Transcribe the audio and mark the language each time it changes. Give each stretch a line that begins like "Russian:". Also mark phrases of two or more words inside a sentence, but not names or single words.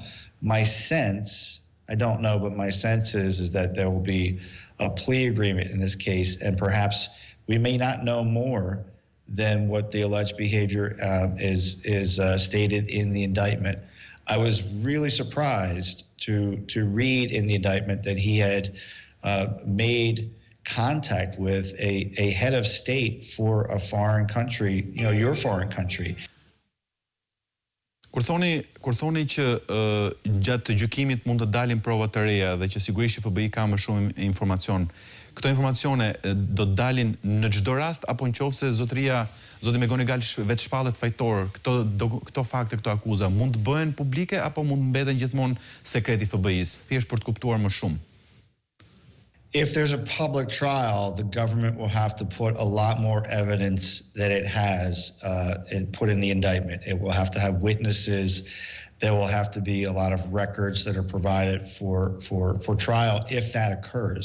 English: My sense, I don't know, but my sense is that there will be a plea agreement in this case, and perhaps we may not know more than what the alleged behavior is stated in the indictment. I was really surprised to read in the indictment that he had made contact with a head of state for a foreign country, you know, your foreign country.
Albanian: Kur thoni që gjatë të gjykimit mund të dalin prova të reja dhe që sigurisht FBI ka më shumë informacion, këto informacione do të dalin në çdo rast apo nëse zoti Gonigal vetë shpallet fajtor, këto fakte, këto akuza mund të bëhen publike apo mund mbeten gjithmonë sekreti FBI-s, thjesht për të kuptuar më shumë?
English: If there's a public trial, the government will have to put a lot more evidence that it has and put in the indictment. It will have to have witnesses. There will have to be a lot of records that are provided for trial if that occurs.